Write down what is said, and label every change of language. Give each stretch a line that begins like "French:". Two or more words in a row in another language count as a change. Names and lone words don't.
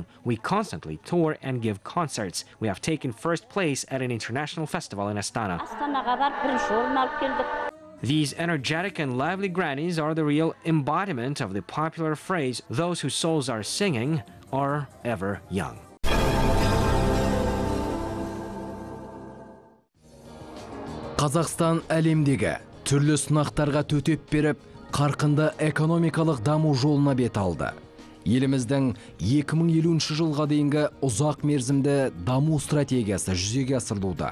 English: We constantly tour and give concerts. We have taken first place at an international festival in Astana. These energetic and lively grannies are the real embodiment of the popular phrase, "Those whose souls are singing are ever young."
Kazakh: Kazakhstan әлемдегі түрлі сынақтарға төтеп беріп, қарқынды экономикалық даму жолына бет алды. Еліміздің 2050 жылға дейінгі ұзақ мерзімді даму стратегиясы жүзеге асырылуда.